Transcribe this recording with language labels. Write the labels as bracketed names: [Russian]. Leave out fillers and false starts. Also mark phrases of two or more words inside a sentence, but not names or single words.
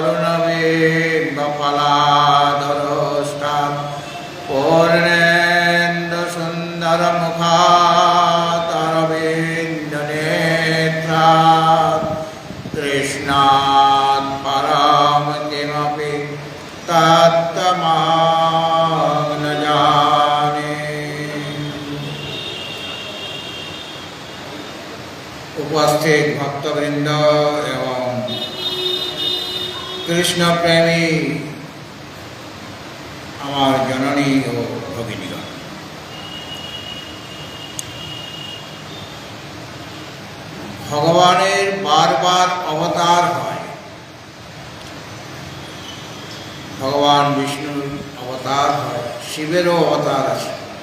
[Sanskrit] अरुणबिम्बफलाधरोष्टात् पूर्णेन्दुसुन्दरमुखात् अरविन्दनेत्रात् कृष्णात् परं किमपि तत्तमां न जाने। [Bangla] উপস্থিত ভক্তবৃন্দ এবং কৃষ্ণ প্রেমী আমার জননী ও ভগিনীগণ, ভগবানের বারবার অবতার হয়। ভগবান বিষ্ণুর অবতার হয়, শিবেরও অবতার আছে।